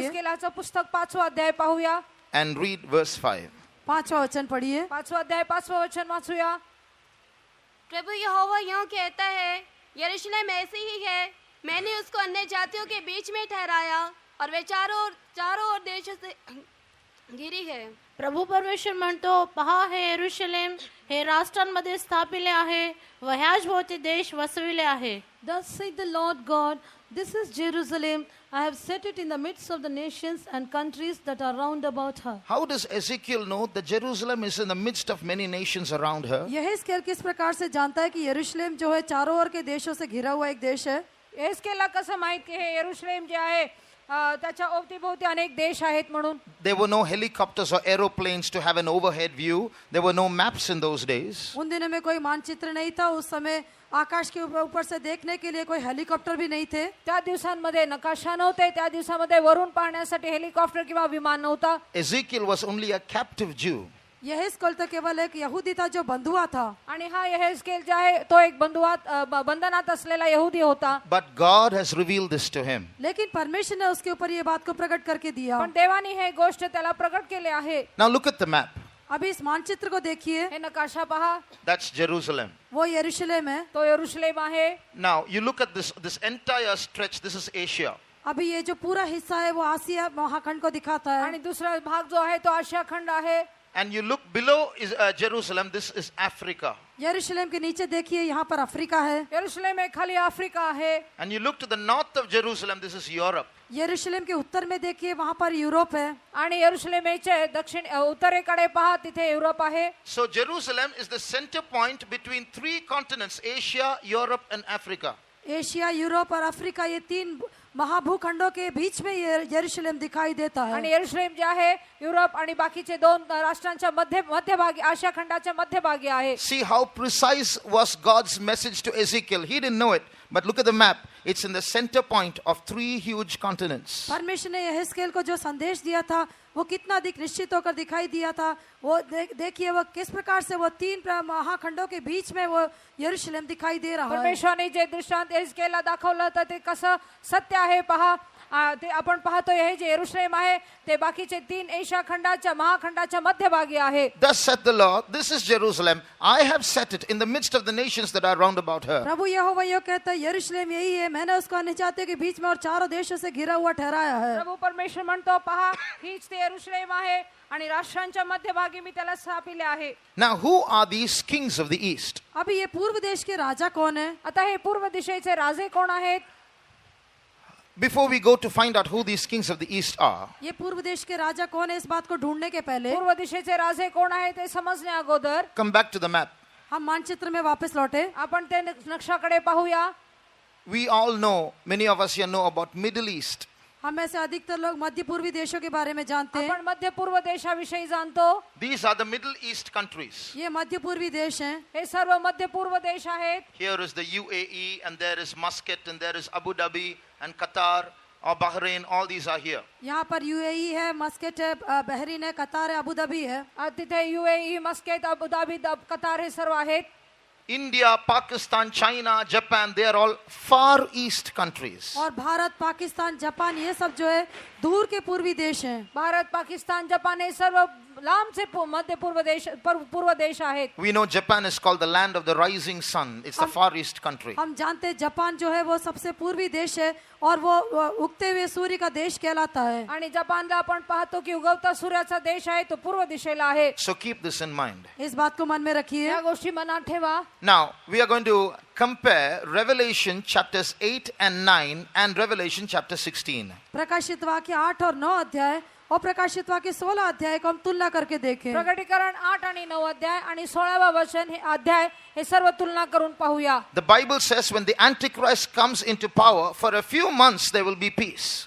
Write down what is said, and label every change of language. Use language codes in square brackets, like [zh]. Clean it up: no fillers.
[mr] हिजकिय्यालाचं पुस्तक 5वां अध्याय पाहूया. [en] and read verse 5. [hi] 5वां वचन पढ़िए. [mr] 5वां अध्याय 5वां वचन वाचूया. [hi] प्रभु यहोवा यूं कहता है, यरूशलेम ऐसी ही है, मैंने उसको अन्य जातियों के बीच में ठहराया और वे चारों ओर देशों से घिरी है. [mr] प्रभू परमेश्वर म्हणतो, पहा हे यरूशलेम हे राष्ट्रांमध्ये स्थापिले आहे व ह्याच भोवती देश वसविले आहे. [en] Thus saith the Lord God, this is Jerusalem. I have set it in the midst of the nations and countries that are round about her. How does Ezekiel know that Jerusalem is in the midst of many nations around her? [hi] यह हिजकिय्याल किस प्रकार से जानता है कि यरूशलेम जो है चारों ओर के देशों से घिरा हुआ एक देश है? [mr] हिजकिय्याला कसं माहित की हे यरूशलेम जे आहे त्याच्या अवतीभोवती अनेक देश आहेत म्हणून? [en] There were no helicopters or aeroplanes to have an overhead view. There were no maps in those days. [hi] उन दिनों में कोई मानचित्र नहीं था. उस समय आकाश के ऊपर से देखने के लिए कोई हेलीकॉप्टर भी नहीं थे. [mr] त्या दिवसांमध्ये नकाशा नव्हते. त्या दिवसामध्ये वरून पाहण्यासाठी हेलिकॉप्टर किंवा विमान नव्हता. [en] Ezekiel was only a captive Jew. [hi] यह हिजकिय्याल तो केवल एक यहूदी था जो बंधुआ था. [mr] आणि हा यहेजकेल जो आहे तो एक बंधनात असलेला यहूदी होता. [en] But God has revealed this to him. [hi] लेकिन परमेश्वर ने उसके ऊपर ये बात को प्रकट करके दिया. [mr] पण देवाने हे गोष्ट त्याला प्रकट केले आहे. [en] Now look at the map. [hi] अभी इस मानचित्र को देखिए, [mr] हे नकाशा पहा, [en] That's Jerusalem. [hi] वो यरूशलेम है. [mr] तो यरूशलेम आहे. [en] Now, you look at this entire stretch. This is Asia. [hi] अभी ये जो पूरा हिस्सा है वो आसिया महाखंड को दिखाता है. [mr] आणि दुसरा भाग जो आहे तो आशिया खंड आहे. [en] And you look below is Jerusalem. This is Africa. [hi] यरूशलेम के नीचे देखिए, यहाँ पर अफ्रीका है. [mr] यरूशलेम में खाली अफ्रीका आहे. [en] And you look to the north of Jerusalem. This is Europe. [hi] यरूशलेम के उत्तर में देखिए, वहाँ पर यूरोप है. [mr] आणि यरूशलेमेचे दक्षिण उत्तरेकडे पहा, तिथे युरोप आहे. [en] So Jerusalem is the center point between three continents: Asia, Europe, and Africa. [hi] Asia, Europe और अफ्रीका, ये तीन महाभूखंडों के बीच में ये यरूशलेम दिखाई देता है. [mr] आणि यरूशलेम जे आहे युरोप आणि बाकीचे दोन राष्ट्रांच्या मध्यभागी, आशिया खंडाच्या मध्यभागी आहे. [en] See how precise was God's message to Ezekiel. He didn't know it, but look at the map. It's in the center point of three huge continents. [hi] परमेश्वर ने यहेजकेल को जो संदेश दिया था वो कितना अधिक निश्चित होकर दिखाई दिया था. वो देखिए वो किस प्रकार से वो तीन महाखंडों के बीच में वो यरूशलेम दिखाई दे रहा है. [mr] परमेश्वराने जे दृष्टांत यहेजकेलला दाखवलं होतं ते कसं सत्य आहे पहा. ते आपण पाहतो हे जे यरूशलेम आहे ते बाकीचे तीन एशिया खंडाच्या महाखंडाच्या मध्यभागी आहे. [en] Thus saith the Lord, this is Jerusalem. I have set it in the midst of the nations that are round about her. [hi] प्रभु यहोवा यो कहता है, यरूशलेम यही है, मैंने उसको अन्यजातियों के बीच में और चारों देशों से घिरा हुआ ठहराया है. [mr] प्रभू परमेश्वर म्हणतो पहा, हीच ते यरूशलेम आहे आणि राष्ट्रांच्या मध्यभागी मी त्याला स्थापिले आहे. [en] Now, who are these kings of the east? [hi] अभी ये पूर्व देश के राजा कौन है? [mr] आता हे पूर्व दिशेचे राजे कोण आहेत? [en] Before we go to find out who these kings of the east are, [hi] ये पूर्व देश के राजा कौन है, इस बात को ढूंढने के पहले [mr] पूर्व दिशेचे राजे कोण आहेत ते समजणे अगोदर [en] come back to the map. [hi] हम मानचित्र में वापस लौटे. [mr] आपण ते नक्षाकडे पाहूया. [en] We all know, many of us here know about Middle East. [hi] हम में से अधिकतर लोग मध्य पूर्वी देशों के बारे में जानते हैं. [mr] आपण मध्य पूर्व देशाविषयी जाणतो. [en] These are the Middle East countries. [hi] ये मध्य पूर्वी देश हैं. [mr] हे सर्व मध्य पूर्व देश आहेत. [en] Here is the UAE, and there is Muscat, and there is Abu Dhabi, and Qatar, or Bahrain. All these are here. [hi] यहाँ पर यूएई है, मस्कट है, बहरीन है, कतार है, अबू धाबी है. [mr] तिथे UAE, musket, Abu Dhabi, Qatar हे सर्व आहेत. [en] India, Pakistan, China, Japan, they are all far east countries. [hi] और भारत, पाकिस्तान, जापान, ये सब जो है दूर के पूर्वी देश हैं. [mr] भारत, पाकिस्तान, जपान हे सर्व लांबचे मध्य पूर्व देश आहेत. [en] We know Japan is called the land of the rising sun. It's the far east country. [hi] हम जानते हैं जापान जो है वो सबसे पूर्वी देश है और वो उगते हुए सूर्य का देश कहलाता है. [mr] आणि जपानला आपण पाहतो की उगवता सूर्याचा देश आहे, तो पूर्व दिशेला आहे. [en] So keep this in mind. [hi] इस बात को मन में रखिए. [mr] या गोष्टी मनात ठेवा. [en] Now, we are going to compare Revelation chapters 8 and 9 and Revelation chapter 16. [hi] प्रकाशित वाक्य 8 और 9 अध्याय और प्रकाशित वाक्य 16 अध्याय को हम तुलना करके देखें. [mr] प्रकटीकरण 8 आणि 9 अध्याय आणि 16वा वचन हे अध्याय हे सर्व तुलना करून पाहूया. [en] The Bible says when the Antichrist comes into power, for a few months there will be peace.